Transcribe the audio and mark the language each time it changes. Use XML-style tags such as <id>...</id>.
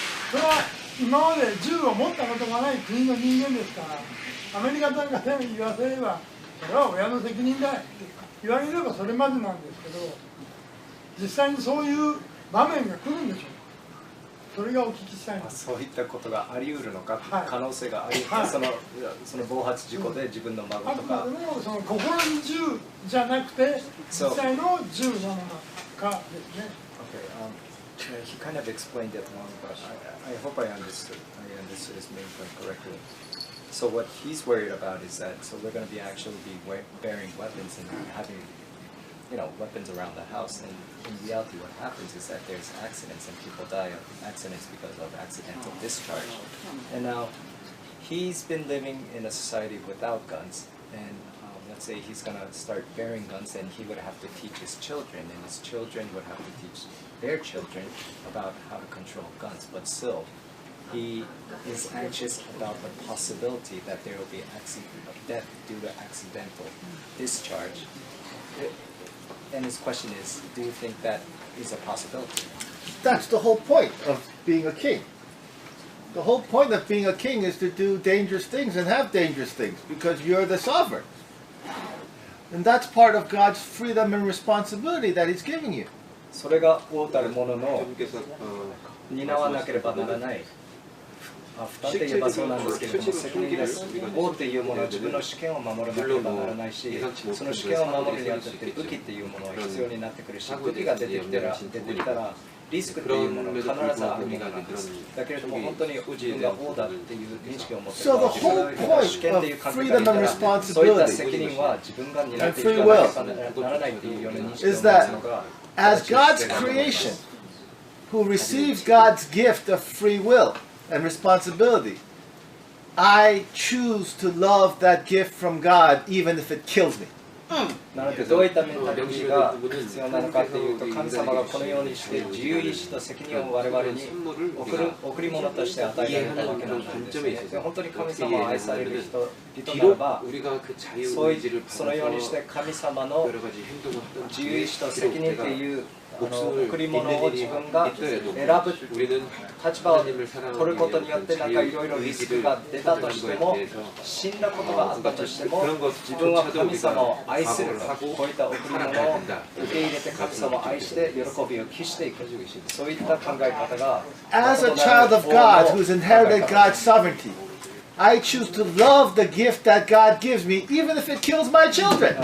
<ja>それは今まで銃を持ったことがない国の人間ですから、アメリカなんかで言わせればそれは親の責任だって言われればそれまでなんですけど、実際にそういう場面が来るんでしょう。それがお聞きしたいです。そういったことがあり得るのか、可能性があり、その暴発事故で自分の孫とか、その心に銃じゃなくて実際の銃なのかですね。</ja> <en>Okay, he kind of explained it wrong, but I hope I understood his main point correctly. So what he's worried about is that we're going to be bearing weapons and having weapons around the house, and in reality what happens is that there's accidents and people die of accidents because of accidental discharge. And now he's been living in a society without guns, and let's say he's going to start bearing guns, and he would have to teach his children, and his children would have to teach their children about how to control guns. But still, he is anxious about the possibility that there will be death due to accidental discharge. And his question is, do you think that is a possibility? That's the whole point of being a king. The whole point of being a king is to do dangerous things and have dangerous things because you're the sovereign. And that's part of God's freedom and responsibility that He's giving you.</en> <ja>それが王たる者の担わなければならない。二手言えばそうなんですけれども、責任です。王というものは自分の主権を守らなければならないし、その主権を守るにあたって武器っていうものは必要になってくるし、武器が出てきたらリスクっていうものが必ずあるものなんです。だけれども本当に自分が王だっていう認識を持っている。自分の主権っていう感覚がいたら、そういった責任は自分が担っていかなければならないっていうような認識を持つのが、</ja> <en>as God's creation, who receives God's gift of free will and responsibility, I choose to love that gift from God even if it kills me.</en> <ja>なのでどういったメンタリティが必要なのかというと、神様がこのようにして自由意志と責任を我々に贈り物として与えられたわけなんですね。で本当に神様を愛される人ならば、そのようにして神様の自由意志と責任という贈り物を自分が選ぶ立場を取ることによってなんかいろいろリスクが出たとしても、死んだことがあったとしても、自分は神様を愛する、こういった贈り物を受け入れて神様を愛して喜びを期していく、そういった考え方が</ja> <en>As a child of God who's inherited God's sovereignty, I choose to love the gift that God gives me even if it kills my children.</en>